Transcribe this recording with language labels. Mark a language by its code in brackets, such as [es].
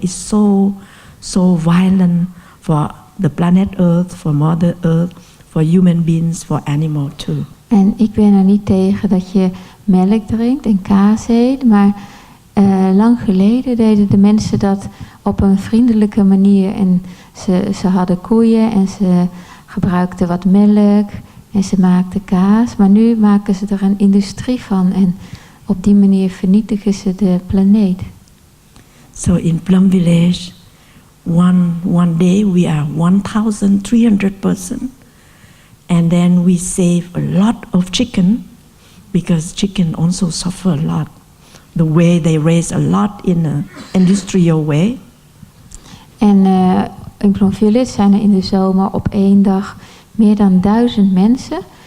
[en] It's so violent for the planet Earth, for Mother Earth, for human beings, for animal too. [nl] En ik ben er niet tegen dat je melk drinkt en kaas eet, maar lang geleden deden de mensen dat op een vriendelijke manier. En ze hadden koeien en ze gebruikten wat melk en ze maakten kaas. Maar nu maken ze er een industrie van en op die manier vernietigen ze de planeet. [en] So in Plum Village, one day we are 1,300 persons. And then we save a lot of chicken, because chicken also suffer a lot. The way they raise a lot in an industrial way. [nl] En in Plum Village zijn er in de zomer op 1 dag meer dan 1000 mensen.